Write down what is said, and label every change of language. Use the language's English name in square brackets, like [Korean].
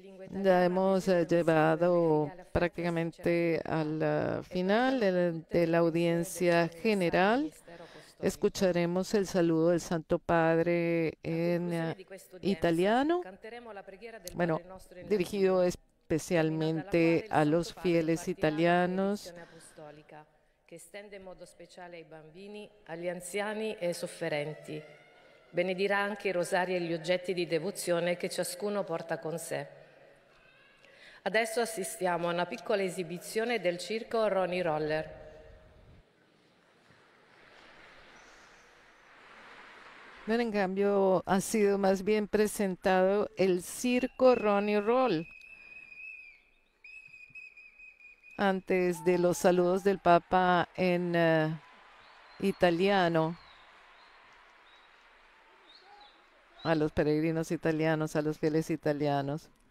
[Spanish] Ya hemos llegado prácticamente al final de la audiencia general. Escucharemos el saludo del Santo Padre en italiano, bueno, dirigido especialmente a los fieles italianos. [Italian] Che estende in modo speciale ai bambini, agli anziani e ai sofferenti. Benedirà anche i rosari e gli oggetti di devozione che ciascuno porta con sé. Adesso assistiamo a una piccola esibizione del circo Ronnie Roller. [Spanish] Bueno, en cambio, ha sido más bien presentado el circo Ronnie Roll antes de los saludos del Papa en italiano a los peregrinos italianos, a los fieles italianos.